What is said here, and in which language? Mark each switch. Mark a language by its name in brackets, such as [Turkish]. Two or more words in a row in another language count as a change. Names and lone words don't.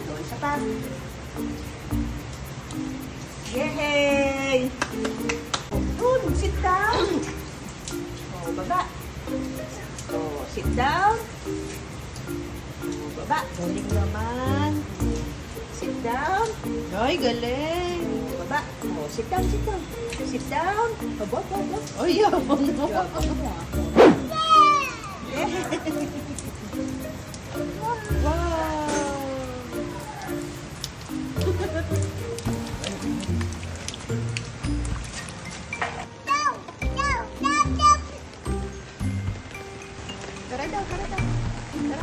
[Filipino] Tapa. Yay! [English] Good, sit down. Oh, baba. Oh, sit down. Oh, baba. [Filipino] Galing naman. [English] Sit down. [Filipino] Ay, galing. [English] Oh, baba. Oh, sit down, sit down. Sit down. [Filipino] Baba, baba. Ay, yabang mo. Yabang mo, ah. [English] Wow! [Filipino] Tara daw, tara daw. Tara.